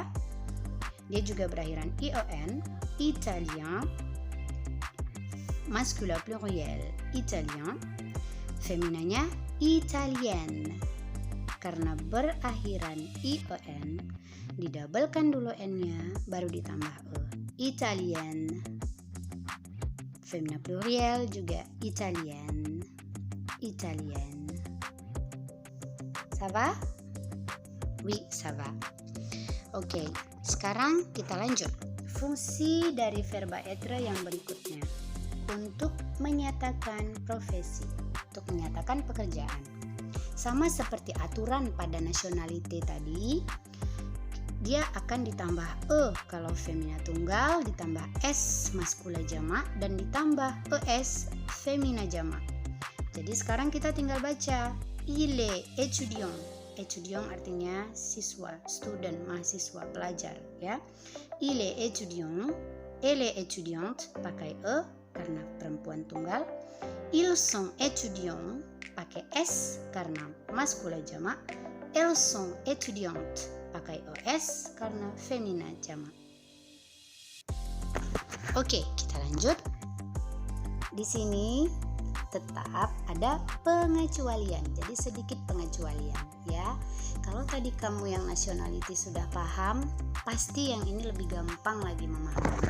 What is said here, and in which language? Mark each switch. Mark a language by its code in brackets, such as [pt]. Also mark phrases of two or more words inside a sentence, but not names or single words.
[id] Dia juga berakhiran ION, [fr] Italien. Masculin pluriel Italien. [id] Feminanya Italienne. Karena berakhiran ION, didabelkan dulu N-nya, baru ditambah E. [fr] Italienne. [id] Femina pluriel juga Italienne. [fr] Italienne. Ça va? Oui, ça va. [id] Oke, sekarang kita lanjut. Fungsi dari verba être yang berikutnya. Untuk menyatakan profesi, untuk menyatakan pekerjaan. Sama seperti aturan pada nationality tadi, dia akan ditambah E kalau femina tunggal, ditambah S maskula jamak, dan ditambah ES femina jamak. Jadi sekarang kita tinggal baca. [fr] Il est étudiant. [id] Étudiant artinya siswa, student, mahasiswa, pelajar ya. [fr] Il est étudiant, elle est étudiante, [id] pakai E karena perempuan tunggal. [fr] Ils sont étudiants, [id] pakai S karena maskula jamak. [fr] Elles sont étudiantes, [id] pakai OS karena femina jamak. Oke, kita lanjut. Di sini tetap ada pengecualian. Jadi sedikit pengecualian ya. Kalau tadi kamu yang nationality sudah paham, pasti yang ini lebih gampang lagi memahami.